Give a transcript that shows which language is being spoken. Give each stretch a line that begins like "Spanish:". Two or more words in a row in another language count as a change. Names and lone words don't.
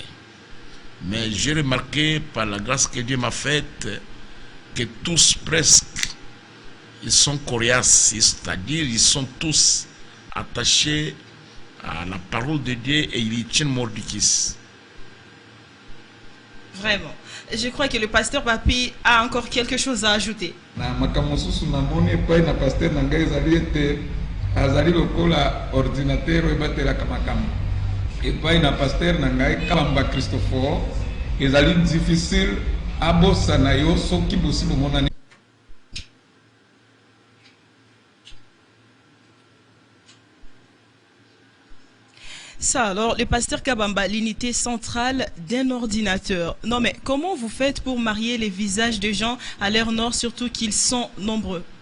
French: Mais j'ai remarqué par la grâce que Dieu m'a faite que tous presque, ils sont coriaces. C'est-à-dire ils sont tous attachés à la parole de Dieu et ils y tiennent mordicus. Vraiment. Je crois que le pasteur Papi a encore quelque chose à ajouter.
Lingala: Na makamosusu na moni epai na pasteur na ngai ezali ete azali lokola ordinateur oyo ebatelaka makambo. Epai na pasteur na ngai Kabamba Christopher ezali difficile abosana yo soki bosi bomonani.
French: Ça alors, le pasteur Kabamba, l'unité centrale d'un ordinateur. Non mais comment vous faites pour marier les visages des gens à l'heure nord, surtout qu'ils sont nombreux?